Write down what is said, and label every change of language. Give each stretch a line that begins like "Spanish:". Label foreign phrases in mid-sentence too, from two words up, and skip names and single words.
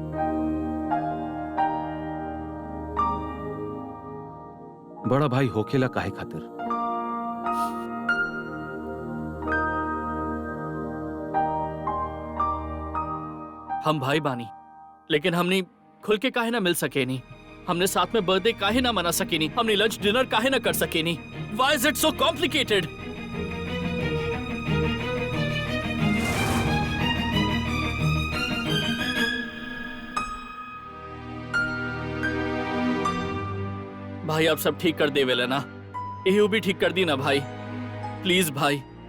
Bhojpuri: बड़ा भाई होखेला काहे खातिर? हम भाई बानी, लेकिन हमने खुल के काहे ना मिल सके नहीं। हमने साथ में बर्थडे काहे ना मना सके नहीं। हमने लंच डिनर काहे ना कर सके नहीं।
English: Why is it so complicated?
Bhojpuri: भाई, आप सब ठीक कर देवेला ना? यही भी ठीक कर दी ना भाई, प्लीज भाई।